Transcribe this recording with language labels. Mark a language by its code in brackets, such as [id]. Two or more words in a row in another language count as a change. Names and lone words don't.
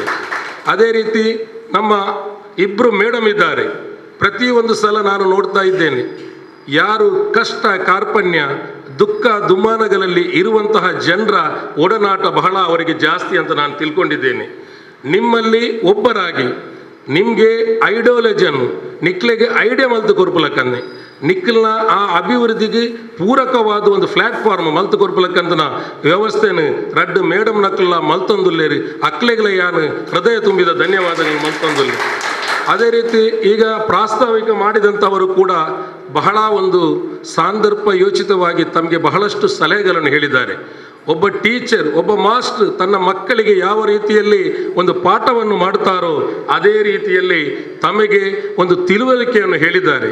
[kn] ಅದೇ ರೀತಿ ನಮ್ಮ 2 ಮೇಡಮ್ ಇದ್ದಾರೆ. ಪ್ರತಿಯೊಂದು ಸಲ ನಾನು ನೋಡ್ತಾ ಇದ್ದೇನೆ, ಯಾರು ಕಷ್ಟ ಕಾರ್ಪಣ್ಯ ದುಃಖ ದುಮ್ಮಾನಗಳಲ್ಲಿ ಇರುವಂತಹ ಜನರ ಒಡನಾಟ ಬಹಳ ಅವರಿಗೆ ಜಾಸ್ತಿ ಅಂತ ನಾನು ತಿಳ್ಕೊಂಡಿದ್ದೇನೆ. [tcy] ನಿಮ್ಮಲ್ಲಿ ಒಬ್ಬರಾಗಿ ನಿಮಗೆ ಐಡಿಯಾಲಜಿಯನ್ನು ನಿಕ್ಲೆಗೆ ಐಡಿಯಾ ಮಲ್ತು ಕೊರ್ಪುಲಕ್ಕನ್ನೆ ನಿಖಿಲ್ನ ಆ ಅಭಿವೃದ್ಧಿಗೆ ಪೂರಕವಾದ ಒಂದು ಪ್ಲಾಟ್ಫಾರ್ಮ್ ಮಲ್ತು ಕೊರ್ಪಲಕ್ಕಂತನ ವ್ಯವಸ್ಥೆನು ರಡ್ಡು ಮೇಡಮ್ ನಕ್ಕಲ್ಲ ಮಲ್ತೊಂದುಲ್ಲೇರಿ ಅಕ್ಲೆಗಳ ಯಾನು ಹೃದಯ ತುಂಬಿದ ಧನ್ಯವಾದಗಳು ಮಲ್ತೊಂದುಲ್ಲೆ. [kn] ಅದೇ ರೀತಿ ಈಗ ಪ್ರಾಸ್ತಾವಿಕ ಮಾಡಿದಂಥವರು ಕೂಡ ಬಹಳ ಒಂದು ಸಾಂದರ್ಭಯೋಚಿತವಾಗಿ ತಮಗೆ ಬಹಳಷ್ಟು ಸಲಹೆಗಳನ್ನು ಹೇಳಿದ್ದಾರೆ. ಒಬ್ಬ ಟೀಚರ್, ಒಬ್ಬ ಮಾಸ್ಟರ್ ತನ್ನ ಮಕ್ಕಳಿಗೆ ಯಾವ ರೀತಿಯಲ್ಲಿ ಒಂದು ಪಾಠವನ್ನು ಮಾಡ್ತಾರೋ ಅದೇ ರೀತಿಯಲ್ಲಿ ತಮಗೆ ಒಂದು ತಿಳುವಳಿಕೆಯನ್ನು ಹೇಳಿದ್ದಾರೆ.